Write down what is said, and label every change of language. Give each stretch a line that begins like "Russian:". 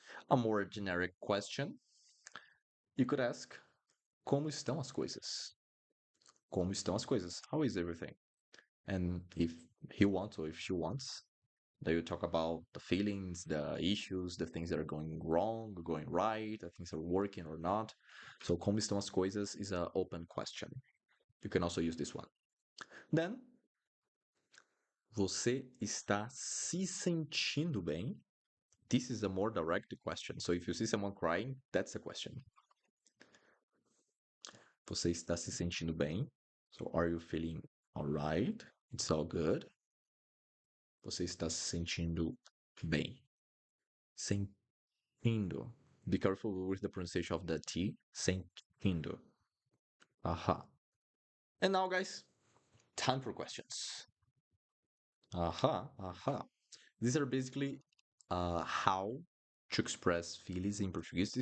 English: A more generic question, you could ask,
Portuguese: como estão as coisas? Como estão as coisas?
English: How is everything? And if he wants or if she wants, then you talk about the feelings, the issues, the things that are going wrong, going right, the things that are working or not. So,
Portuguese: como estão as coisas
English: is an open question. You can also use this one.
Portuguese: Then, você está se sentindo bem?
English: This is a more direct question. So, if you see someone crying, that's the question.
Portuguese: Você está se sentindo bem?
English: So, are you feeling alright? It's all good.
Portuguese: Você está se sentindo bem? Sentindo.
English: Be careful with the pronunciation of the T. Sentindo. Aha. And now, guys, time for questions. Aha, aha. These are basically how to express feelings in Portuguese.